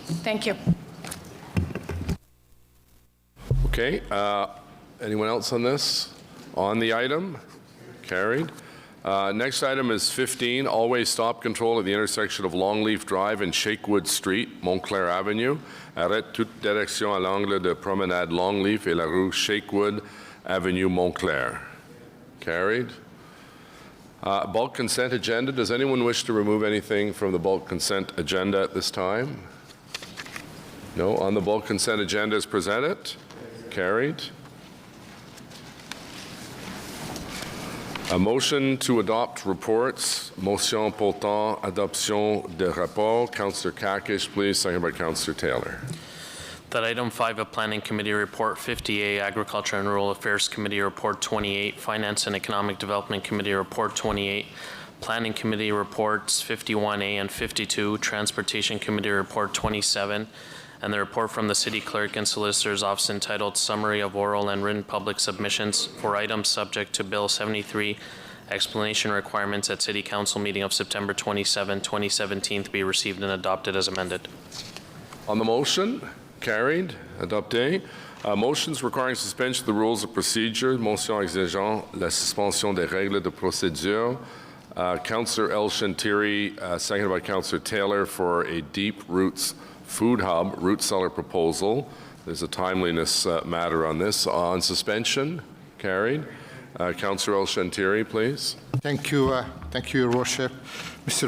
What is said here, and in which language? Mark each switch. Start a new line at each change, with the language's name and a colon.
English: Thank you. Okay. Anyone else on this? On the item? Carried. Next item is 15, always stop control at the intersection of Longleaf Drive and Shakewood Street, Montclair Avenue.
French: Arrête toute direction à l'angle de Promenade Longleaf et la rue Shakewood Avenue, Montclair.
English: Carried. Bulk consent agenda. Does anyone wish to remove anything from the bulk consent agenda at this time? No. On the bulk consent agenda as presented? Carried. A motion to adopt reports.
French: Motion portant adoption de rapport.
English: Councillor Kakish, please. Second by Councillor Taylor. That item 5 of Planning Committee Report 50A, Agriculture and Rural Affairs Committee Report 28, Finance and Economic Development Committee Report 28, Planning Committee Reports 51A and 52, Transportation Committee Report 27, and the report from the City Clerk and Solicitor's Office entitled Summary of Oral and Written Public Submissions for items subject to Bill 73, explanation requirements at City Council meeting of September 27, 2017 to be received and adopted as amended. On the motion, carried, adopté. Motions requiring suspension of the rules of procedure.
French: Motion exigeant la suspension des règles de procédure.
English: Councillor El Shantiri, seconded by Councillor Taylor, for a Deep Roots Food Hub root cellar proposal. There's a timeliness matter on this. On suspension, carried. Councillor El Shantiri, please. Thank you, Your Worship. Mr.